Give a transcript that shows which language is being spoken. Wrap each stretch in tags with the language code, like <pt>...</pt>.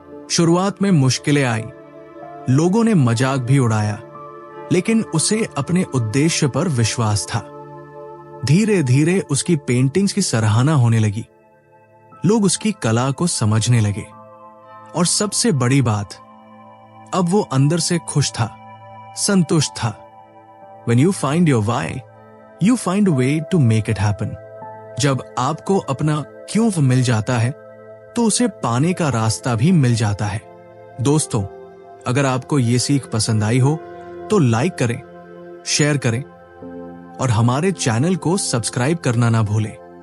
<hi>शुरुआत में मुश्किलें आई, लोगों ने मजाक भी उड़ाया, लेकिन उसे अपने उद्देश्य पर विश्वास था। धीरे धीरे उसकी पेंटिंग्स की सराहना होने लगी, लोग उसकी कला को समझने लगे और सबसे बड़ी बात, अब वो अंदर से खुश था, संतुष्ट था।</hi> <en>When you find your why, you find a way to make it happen.</en> <hi>जब आपको अपना क्यों मिल जाता है तो उसे पाने का रास्ता भी मिल जाता है। दोस्तों, अगर आपको ये सीख पसंद आई हो तो लाइक करें, शेयर करें और हमारे चैनल को सब्सक्राइब करना ना भूलें।</hi>